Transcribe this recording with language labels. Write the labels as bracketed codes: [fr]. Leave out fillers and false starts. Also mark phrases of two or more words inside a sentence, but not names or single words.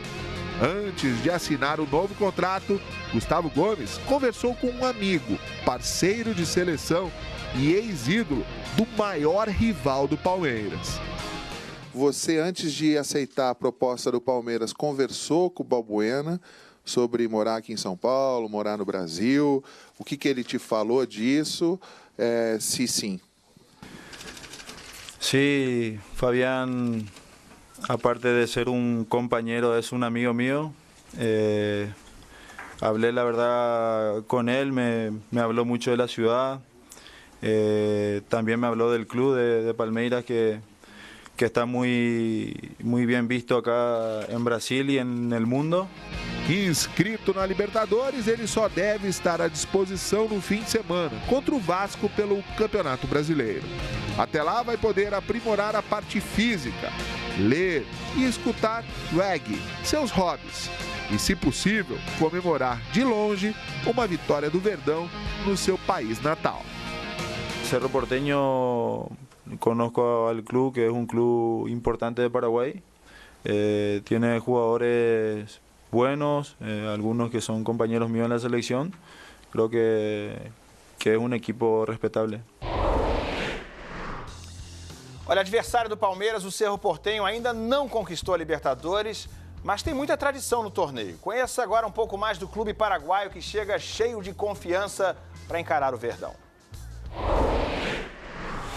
[pt] Antes de assinar o novo contrato, Gustavo Gomes conversou com um amigo, parceiro de seleção e ex-ídolo do maior rival do Palmeiras. Você, antes de aceitar a proposta do Palmeiras, conversou com o Balbuena sobre morar aqui em São Paulo, morar no Brasil? O que ele te falou disso? Se sim. [es] Sí, Fabián, aparte de ser un compañero, es un amigo mío. Hablé la verdad con él, me habló mucho de la ciudad. También me habló del club de Palmeiras que está muy bien visto acá en Brasil y en el mundo. [pt] Inscrito na Libertadores, ele só deve estar à disposição no fim de semana, contra o Vasco pelo Campeonato Brasileiro. Até lá vai poder aprimorar a parte física, ler e escutar reggae, seus hobbies. E, se possível, comemorar de longe uma vitória do Verdão no seu país natal. [es] Cerro Porteño, conozco al club, que es un club importante de Paraguay. Tiene jugadores buenos, algunos que son compañeros míos en la selección. Creo que es un equipo respetable. [pt] Olha, adversário do Palmeiras, o Cerro Porteño ainda não conquistou a Libertadores, mas tem muita tradição no torneio. Conheça agora um pouco mais do clube paraguaio que chega cheio de confiança para encarar o Verdão.